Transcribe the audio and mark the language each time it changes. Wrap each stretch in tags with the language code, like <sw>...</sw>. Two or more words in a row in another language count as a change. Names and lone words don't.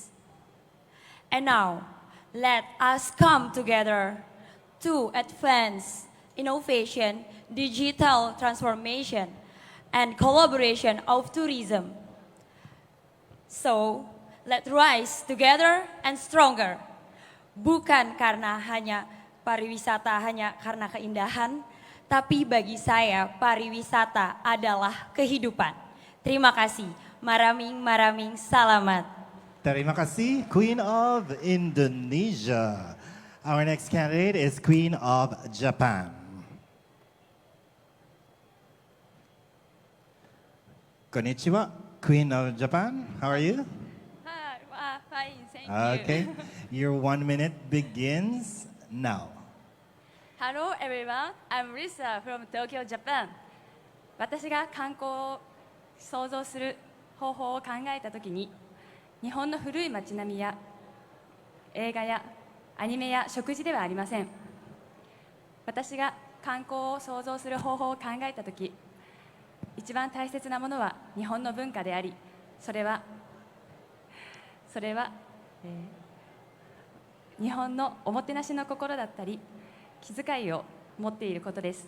<en>And now, let us come together to advance innovation, digital transformation, and collaboration of tourism. So, let's rise together and stronger.</en> <id>Bukan karena hanya pariwisata hanya karena keindahan, tapi bagi saya pariwisata adalah kehidupan. Terima kasih.</id> <tl>Maraming, maraming salamat.</tl> <id>Terima kasih,</id> <en>Queen of Indonesia. Our next candidate is Queen of Japan. Konnichiwa, Queen of Japan. How are you? Hi, fine, thank Okay. Your 1 minute begins now. Hello everyone, I'm Lisa from Tokyo, Japan.</en> <ja>私が観光を想像する方法を考えたときに、日本の古い街並みや映画やアニメや食事ではありません。私が観光を想像する方法を考えたとき、一番大切なものは日本の文化であり、それは、日本のおもてなしの心だったり、気遣いを持っていることです。</ja>